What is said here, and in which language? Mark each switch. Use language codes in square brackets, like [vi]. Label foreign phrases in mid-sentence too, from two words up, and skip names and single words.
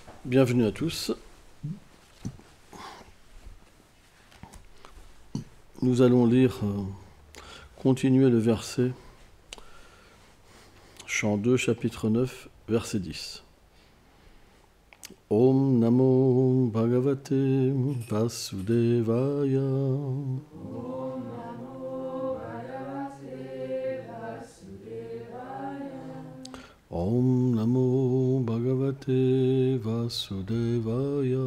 [fr] Bienvenue à tous. Nous allons continuer le verset, chant 2, chapitre 9, verset 10. [sa] Om Namo Bhagavate Vasudevaya. Om Namo Bhagavate Vasudevaya. Om Namo Bhagavate Vasudevaya.